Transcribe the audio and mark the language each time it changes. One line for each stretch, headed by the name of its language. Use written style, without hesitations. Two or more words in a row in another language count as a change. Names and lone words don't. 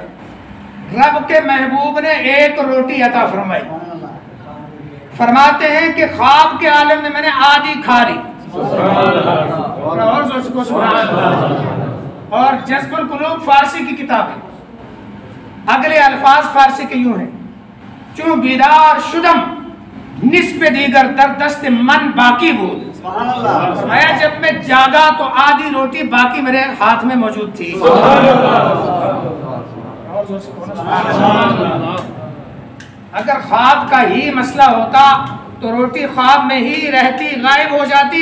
Urdu: رب کے محبوب نے ایک روٹی عطا فرمائی. فرماتے ہیں کہ خواب کے عالم میں نے آدھی کھا لی. اور جذب القلوب فارسی کی کتاب ہے. اگلے الفاظ فارسی کے یوں ہیں:
Persian: چون بیدار شدم نصف دیگر در دست من باقی بود.
Urdu: فرمایا جب میں جاگا تو آدھی روٹی باقی میرے ہاتھ میں موجود تھی. اگر خواب کا ہی مسئلہ ہوتا تو روٹی خواب میں ہی رہتی، غائب ہو جاتی.